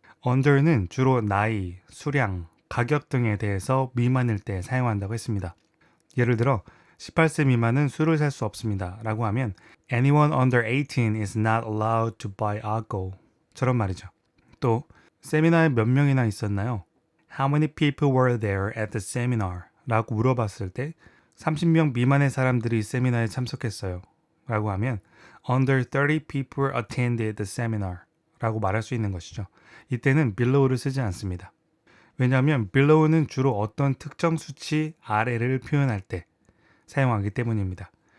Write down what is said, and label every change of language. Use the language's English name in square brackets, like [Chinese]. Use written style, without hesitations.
[Korean] under는 주로 나이, 수량, 가격 등에 대해서 미만일 때 사용한다고 했습니다. 예를 들어 18세 미만은 술을 살 수 없습니다 라고 하면 [English] Anyone under 18 is not allowed to buy alcohol [Korean] 저런 말이죠. 또 세미나에 몇 명이나 있었나요? [English] How many people were there at the seminar? [Korean] 라고 물어봤을 때 30명 미만의 사람들이 세미나에 참석했어요 라고 하면 [English] Under 30 people attended the seminar [Korean] 라고 말할 수 있는 것이죠. 이때는 below를 쓰지 않습니다. 왜냐하면 below는 주로 어떤 특정 수치 아래를 표현할 때 사용하기 때문입니다.